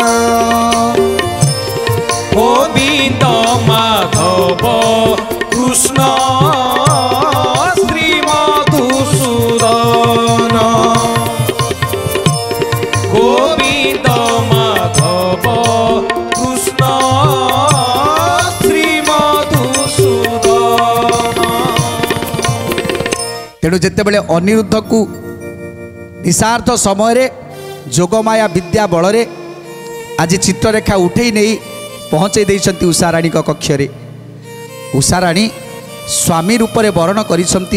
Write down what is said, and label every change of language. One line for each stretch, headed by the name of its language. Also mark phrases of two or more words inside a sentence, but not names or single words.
Odia: গোবিন্দ মাধব কৃষ্ণ শ্রী মধুসূদন গোবিন্দ মাধব কৃষ্ণ শ্রী মধুসূদন ତେଣୁ ଯେତେବେଳେ ଅନିରୁଦ୍ଧକୁ ନିଶାର୍ଥ ସମୟରେ ଯୋଗମାୟା ବିଦ୍ୟା ବଳରେ ଆଜି ଚିତ୍ରରେଖା ଉଠେଇ ନେଇ ପହଞ୍ଚାଇ ଦେଇଛନ୍ତି ଉଷାରାଣୀଙ୍କ କକ୍ଷରେ। ଉଷାରାଣୀ ସ୍ୱାମୀ ରୂପରେ ବରଣ କରିଛନ୍ତି।